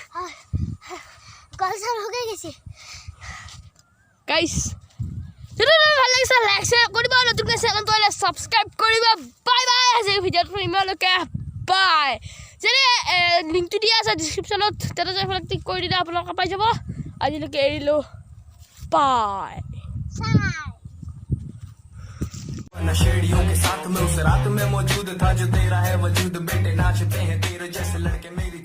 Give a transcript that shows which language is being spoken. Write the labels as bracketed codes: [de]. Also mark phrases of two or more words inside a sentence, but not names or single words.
[as] গাইছ ভাল লাগিছে [en] like share [as] কৰিব নতুনকৈ চেনেলটো হ'লে ছাবস্ক্ৰাইব কৰিব [en] bye bye [as] আজি ভিডিঅ'টো ইমানলৈকে বাই যদি লিংকটো দিয়া আছে ডিছক্ৰিপশ্যনত তাতে যাই পেলাই ক্লিক কৰি দিলে আপোনালোকে পাই যাব আজিলৈকে এৰিলোঁ বাই [hi] नशेड़ियों के साथ में उस रात में मौजूद था जो तेरा है वजूद बेटे नाचते हैं तेरे जैसे लड़के